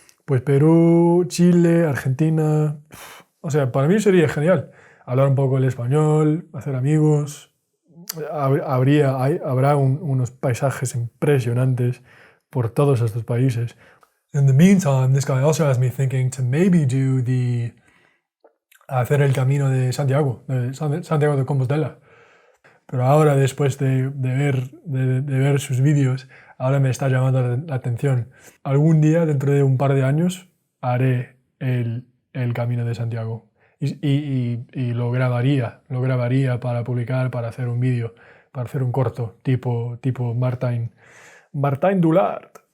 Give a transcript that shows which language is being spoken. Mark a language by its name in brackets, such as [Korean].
[Spanish] Pues Perú, Chile, Argentina. O sea, para mí sería genial hablar un poco el español, hacer amigos. Habrá unos paisajes impresionantes por todos estos países. [English] In the meantime, this guy also has me thinking to maybe do [Spanish] hacer el camino de Santiago de Compostela. Pero ahora, después de ver sus vídeos, ahora me está llamando la atención. Algún día, dentro de un par de años, haré el Camino de Santiago. Y lo grabaría para publicar, para hacer un vídeo, para hacer un corto, tipo Martijn Doolaard.